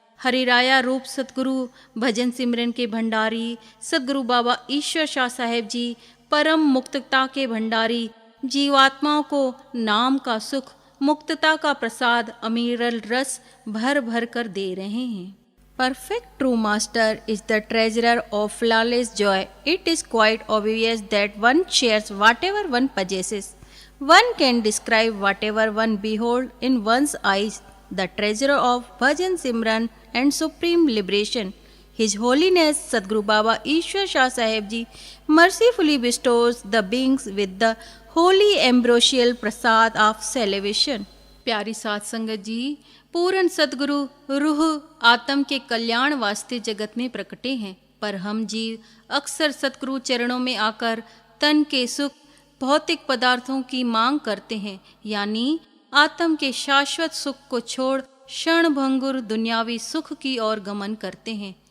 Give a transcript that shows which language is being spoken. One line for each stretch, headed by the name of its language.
Hindi: हरिराया रूप सतगुरु भजन सिमरन के भंडारी सतगुरु बाबा ईश्वर शाह साहेब जी परम मुक्तता के भंडारी जीवात्माओं को नाम का सुख, मुक्तता का प्रसाद, अमीरल रस भर भर कर दे रहे हैं।
English: Perfect true master is the treasurer of flawless joy. It is quite obvious that one shares whatever one possesses. One can describe whatever one beholds in one's eyes. The treasurer of Bhajan Simran and supreme liberation. His Holiness Sadguru Baba Ishwar Shah Sahib Ji mercifully bestows the beings with the holy ambrosial prasad of salvation.
Hindi: प्यारी साध संगत जी, पूर्ण सतगुरु रूह आत्म के कल्याण वास्ते जगत में प्रकटे हैं, पर हम जीव अक्सर सतगुरु चरणों में आकर तन के सुख, भौतिक पदार्थों की मांग करते हैं, यानी आत्म के शाश्वत सुख को छोड़ क्षण भंगुर दुनियावी सुख की ओर गमन करते हैं।